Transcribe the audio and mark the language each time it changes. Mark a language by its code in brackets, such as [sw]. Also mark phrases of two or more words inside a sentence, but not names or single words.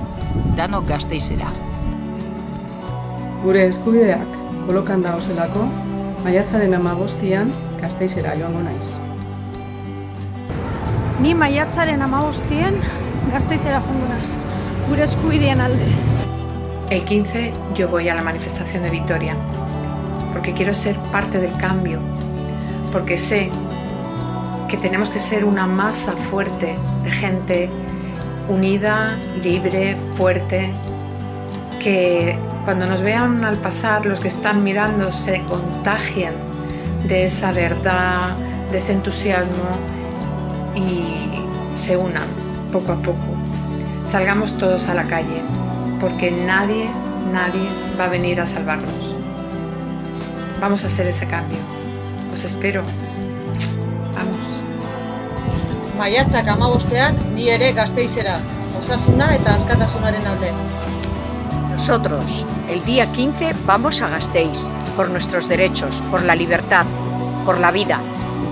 [eu] Danok Gasteizera. Gure eskubideak kolokan dagozelako, maiatzaren 15ean Gasteizera joango naiz. Ni maiatzaren 15ean Gasteizera joango naiz. Gure eskubideen alde. [es] El 15 yo voy a la manifestación de Vitoria, porque quiero ser parte del cambio, porque sé que tenemos que ser una masa fuerte de gente unida, libre, fuerte, que cuando nos vean al pasar, los que están mirando se contagien de esa verdad, de ese entusiasmo y se unan poco a poco. Salgamos todos a la calle, porque nadie va a venir a salvarnos. Vamos a hacer ese cambio. Os espero. Vamos. [eu] Maiatzak 15ean ni ere Gasteizera, osasuna eta askatasunaren alde. [es] Nosotros, el día 15, vamos a Gasteiz, por nuestros derechos, por la libertad, por la vida.